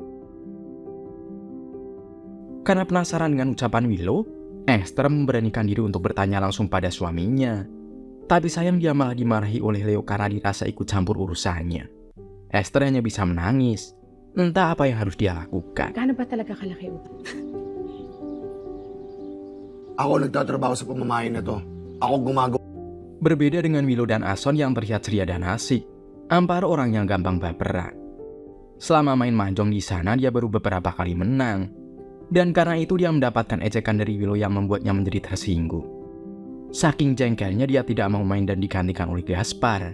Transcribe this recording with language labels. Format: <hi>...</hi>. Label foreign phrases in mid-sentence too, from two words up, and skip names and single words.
<id>Karena penasaran dengan ucapan Willow, Esther memberanikan diri untuk bertanya langsung pada suaminya. Tapi sayang dia malah dimarahi oleh Leo karena dirasa ikut campur urusannya. Esther hanya bisa menangis. Entah apa yang harus dia lakukan.</id> <tl>Gaano ba talaga kalaki utang? Ako nagtatrabaho sa pamamahay na to. Ako gumagawa.</tl> <id>Berbeda dengan Willow dan Ason yang terlihat ceria dan asik, Amparo orang yang gampang baperan. Selama main mahjong di sana dia baru beberapa kali menang. Dan karena itu dia mendapatkan ejekan dari Willow yang membuatnya menjadi tersinggung. Saking jengkelnya dia tidak mau main dan digantikan oleh Gaspar.</id>